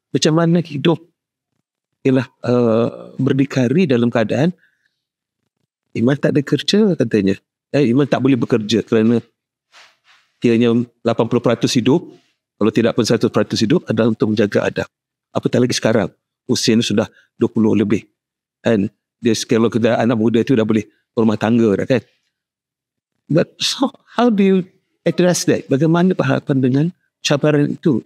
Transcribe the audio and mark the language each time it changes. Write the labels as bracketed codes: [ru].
[ms] Macam mana hidup ialah berdikari dalam keadaan Iman tak ada kerja katanya. Iman tak boleh bekerja kerana dia 80% hidup, kalau tidak pun 100% hidup adalah untuk menjaga Adam. Apatah lagi sekarang, usia sudah 20 lebih. And dia kalau kita anak muda itu dah boleh rumah tangga dah kan. [en] But so, how do you address that? [ms] Bagaimana berhadapan dengan cabaran itu?